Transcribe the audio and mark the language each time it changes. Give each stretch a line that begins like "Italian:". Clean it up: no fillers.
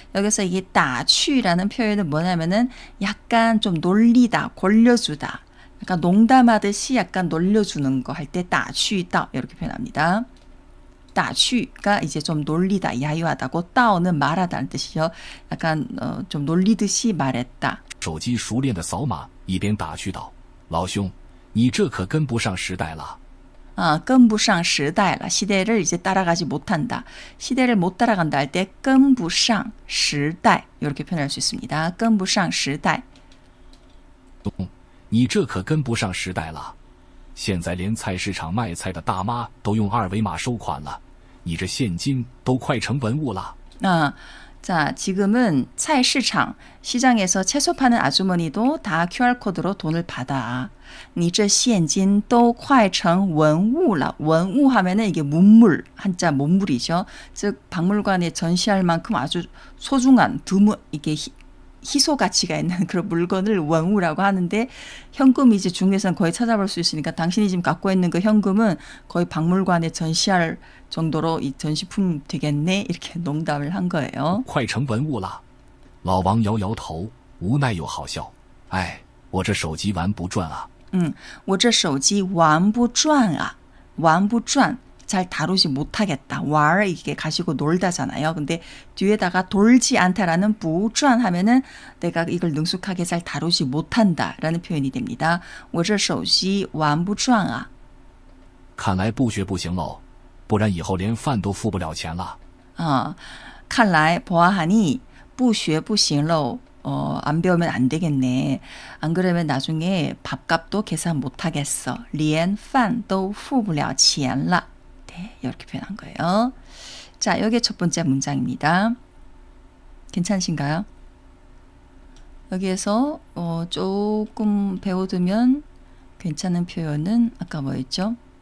Korean: 여기서 이게 打趣라는 표현은 뭐냐면은 약간 좀 놀리다, 골려주다. 약간 농담하듯이 약간 놀려주는 거 할 때 打趣道 이렇게 표현합니다. 打趣가 이제 좀 놀리다, 야유하다고, 道는 말하다는 뜻이죠. 약간 좀 놀리듯이 말했다.
Chinese: 手机熟练的扫码，一边打趣道：“老兄，你这可跟不上时代了。” 跟不上时代了.
Korean: 시대를 이제 따라가지 못한다. 시대를 못 따라간다 할 때
Chinese: 跟不上时代
Korean: 이렇게 표현할 수 있습니다.
Chinese: 跟不上时代. 你这可跟不上时代了，现在连菜市场卖菜的大妈都用二维码收款了，你这现金都快成文物了。
Korean: 자, 지금은 菜市场, 시장에서 채소 파는 아주머니도 다 QR코드로 돈을 받아.
Chinese: 你这现金都快成文物了.
Korean: 원우 하면은 이게 문물, 한자 문물이죠. 즉 박물관에 전시할 만큼 아주 소중한 이게 희소 가치가 있는 그런 물건을 원우라고 하는데, 현금이 이제 중국에서는 거의 찾아볼 수 있으니까 당신이 지금 갖고 있는 그 현금은 거의 박물관에 전시할 정도로 이 전시품 되겠네, 이렇게 농담을 한 거예요.
Chinese: 快成文物了。老王摇摇头，无奈又好笑。哎，我这手机玩不转啊。我这手机玩不转啊，玩不转.
Korean: 잘 다루지 못하겠다. 왈 이게 가시고 놀다잖아요. 근데 뒤에다가 돌지 않다라는 부转하면은 내가 이걸 능숙하게 잘 다루지 못한다라는 표현이 됩니다.
Chinese: 我这手机玩不转啊。看来不学不行喽，不然以后连饭都付不了钱了。看来
Korean: 보아하니
Chinese: 不学不行喽.
Korean: 안 배우면 안 되겠네. 안 그러면 나중에 밥값도 계산 못하겠어.
Chinese: 连饭都付不了钱了.
Korean: 네, 이렇게 표현한 거예요. 자, 여기 첫 번째 문장입니다. 괜찮으신가요? 여기에서 조금 배워두면 괜찮은 표현은 아까 뭐였죠?